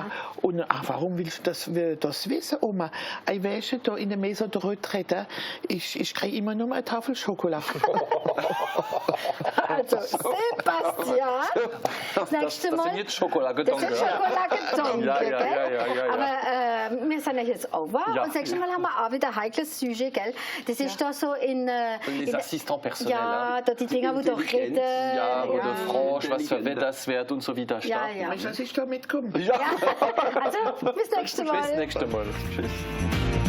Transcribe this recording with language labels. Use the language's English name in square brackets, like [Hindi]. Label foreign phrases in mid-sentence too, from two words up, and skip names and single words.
[German] Und warum willst du das wissen, Oma? Ich weiß, da in der [French] Maison de Retraite, [German] ich kriege immer nur eine Tafel Schokolade. Also, Sebastian, das nächste Mal. Das sind jetzt Schokoladengedanken. Das sind Schokoladengedanken, ja. Aber wir sind ja jetzt over. Und das nächste Mal haben wir auch wieder ein heikles Sujet, gell? Das ist da so in... [French] Les assistants personnels. [German] Ja, da die Dinger, wo du redest. Ja, wo du fragst, was für Wetter es wird und so weiter. Ja. Weißt du, dass ich da mitkomme? Ja. Also, bis nächste Mal. Bis nächste Mal. Tschüss.